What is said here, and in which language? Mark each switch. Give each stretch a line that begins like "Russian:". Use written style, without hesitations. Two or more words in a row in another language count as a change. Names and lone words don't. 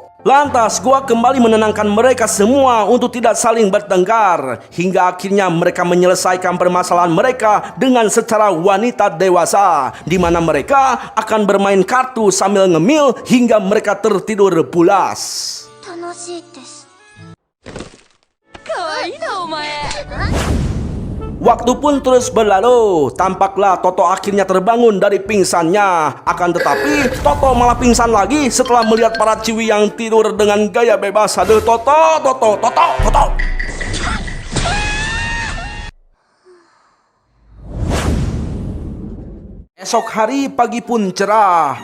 Indonesian: Lantas Goa kembali menenangkan mereka semua untuk tidak saling bertengkar. Hingga akhirnya mereka menyelesaikan permasalahan mereka dengan secara wanita dewasa, di mana mereka akan bermain kartu sambil ngemil hingga mereka tertidur pulas.
Japanese: 楽しいです。かわいいなお前。
Indonesian: Waktu pun terus berlalu. Tampaklah Toto akhirnya terbangun dari pingsannya. Akan tetapi Toto malah pingsan lagi setelah melihat para ciwi yang tidur dengan gaya bebas. Aduh Toto. Esok hari pagi pun cerah.